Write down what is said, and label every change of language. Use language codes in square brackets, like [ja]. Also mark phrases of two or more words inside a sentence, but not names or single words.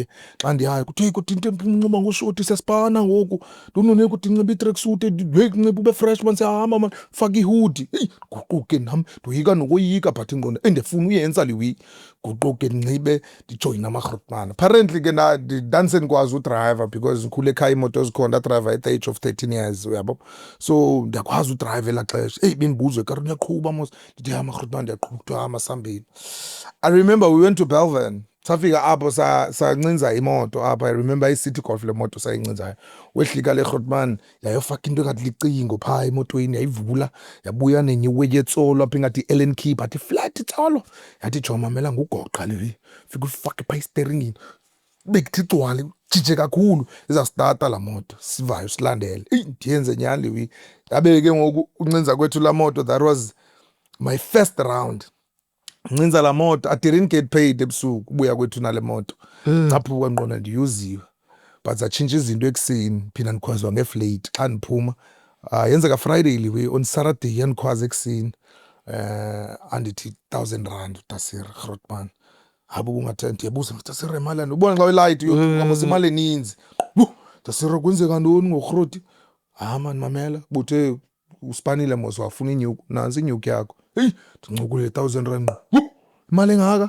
[xh] xa ndiyayo kuthi kudinto nxiba ngoshoti siyasipana ngoku ndonone kuthi nxiba i-tracksuit nxiba ube [en] fresh man [xh] siyahamba man faka ihudi guquke nam ndoyika nokoyika but ingqondo endifuna uyenza liwi guquke ndinxibe ndijoyine amagrotman apparently ke ndandisendikwazi udrayiva because ndikhule ekhaya imoto zikhona ndadrayiva [en] at the age of 13 years [xh] uyabo so ndiyakwazi udrayiva elaa xesha bendibuzwe ekareni uyaqhuba mos ndithi amagrotman ndiyaqhuba kuthiwa masambile. [en] I remember we went to Belvin [xh] safika apho sancinza imoto apha. [en] I remember [xh] i-City Golf le moto sayincinzayo wehlika le grotman yayofaka into engathi licingo phaa emotweni yayivula yabuya nenye yetsolo apha ingathi i-Allen key but iflat itsolo yathi jo mamela ngugoqa le fika ufake phaa isteringini bekuthi gcwale jije kakhulu izasitata laa moto sivayo silandele ndiyenze nyhani lewi yabe ke ngoku uncinza kwethu laa moto [en] that was my first round. [xh] Ncinza laa moto [en] I didn't get paid [xh] ebusuku ubuya kwethu nale moto caphuka ngqona ndiyuziwe but zatshintsha izinto ekuseni phinda ndikhwazwa ngeflate xa ndiphuma yenzeka Friday liwe [en] on Saturday [xh] yandikhwaza ekuseni andithi 1,000 rand utasira Grootman habo kungathanda ndiyabuza utasira emalani ubona xa ulight uyokhamisa imali eninzi utasira kwenzeka ntoni ngoGrooti man mamela buthe usipanile mos wafuna inyuku nansi inyuku yakho ndincukule 1,000 rand imali engaka.